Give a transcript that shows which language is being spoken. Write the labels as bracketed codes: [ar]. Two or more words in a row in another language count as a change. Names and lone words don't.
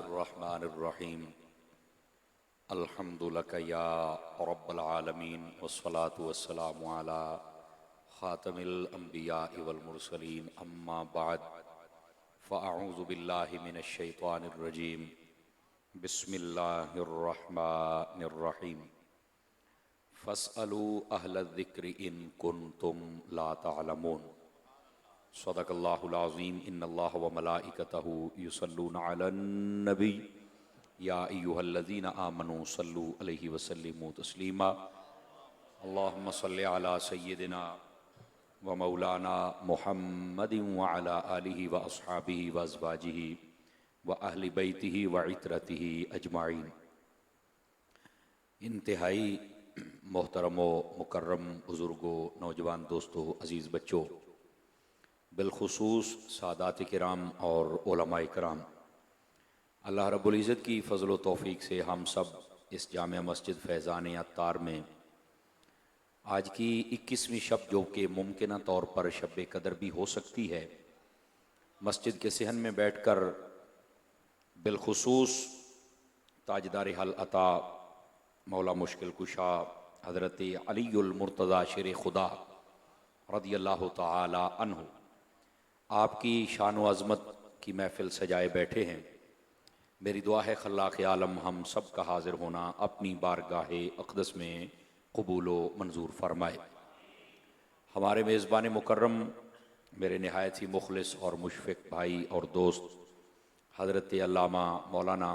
[ar] بسم الله الرحمن الرحيم الحمد لله يا رب العالمين والصلاة والسلام على خاتم الأنبياء والمرسلين أما بعد فأعوذ بالله من الشيطان الرجيم بسم الله الرحمن الرحيم فاسألوا أهل الذكر إن كنتم لا تعلمون صدق الله العظيم إن الله وملائكته يصلون على النبي يا أيها الذين آمنوا صلوا عليه وسلموا تسليما اللهم صل على سيدنا ومولانا محمد وعلى آله وأصحابه وأزواجه وأهل بيته وعترته أجمعين. [ur] انتہائی محترمو مکرم بزرگو نوجوان دوستوں عزیز بچوں، بالخصوص سادات کرام اور علمائے کرام، اللہ رب العزت کی فضل و توفیق سے ہم سب اس جامعہ مسجد فیضان عطار میں آج کی 21ویں شب، جو کہ ممکن طور پر شب قدر بھی ہو سکتی ہے، مسجد کے صحن میں بیٹھ کر بالخصوص تاجدار ہل اتیٰ مولا مشکل کشا حضرت علی المرتضیٰ شیر خدا [ar] رضي الله تعالى عنه [ur] آپ کی شان و عظمت کی محفل سجائے بیٹھے ہیں. میری دعا ہے خلاق عالم ہم سب کا حاضر ہونا اپنی بارگاہ اقدس میں قبول و منظور فرمائے. ہمارے میزبان مکرم میرے نہایت ہی مخلص اور مشفق بھائی اور دوست حضرت علامہ مولانا